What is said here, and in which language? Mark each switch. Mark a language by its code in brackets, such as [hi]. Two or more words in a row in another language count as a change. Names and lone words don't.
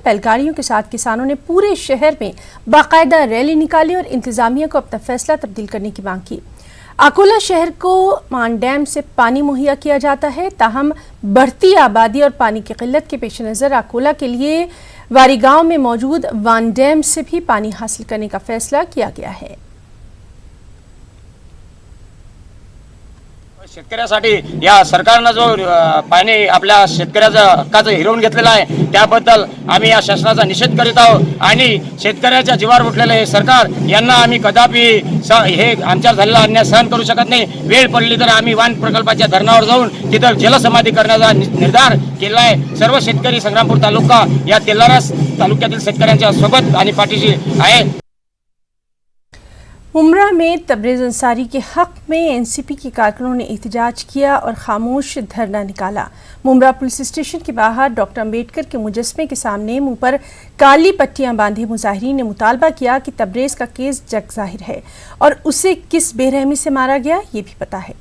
[ur] بیل گاڑیوں کے ساتھ کسانوں نے پورے شہر میں باقاعدہ ریلی نکالی اور انتظامیہ کو اپنا فیصلہ تبدیل کرنے کی مانگ کی. اکولا شہر کو وان ڈیم سے پانی مہیا کیا جاتا ہے، تاہم بڑھتی آبادی اور پانی کی قلت کے پیش نظر اکولا کے لیے واری گاؤں میں موجود وان ڈیم سے بھی پانی حاصل کرنے کا فیصلہ کیا گیا ہے. [mr] शेतकऱ्यासाठी या सरकारनं जो पाणी आपल्या शेतकऱ्याचा हक्काचं हिरवून घेतलेला आहे त्याबद्दल आम्ही या शासनाचा निषेध करीत आहोत. आणि शेतकऱ्याच्या जीवावर उठलेलं हे सरकार यांना आम्ही कदापि हे आमच्यावर झालेला अन्याय सहन करू शकत नाही. वेळ पडली तर आम्ही वान प्रकल्पाच्या धरणावर जाऊन तिथं जलसमाधी करण्याचा निर्धार केला आहे. सर्व शेतकरी संग्रामपूर तालुका या तेलारा तालुक्यातील शेतकऱ्यांच्या सोबत आणि पाठीशी आहे. [ur] ممرا میں تبریز انصاری کے حق میں این سی پی کے کارکنوں نے احتجاج کیا اور خاموش دھرنا نکالا. ممرا پولیس اسٹیشن کے باہر ڈاکٹر امبیڈکر کے مجسمے کے سامنے منہ پر کالی پٹیاں باندھے مظاہرین نے مطالبہ کیا کہ تبریز کا کیس جگ ظاہر ہے اور اسے کس بے رحمی سے مارا گیا یہ بھی پتا ہے.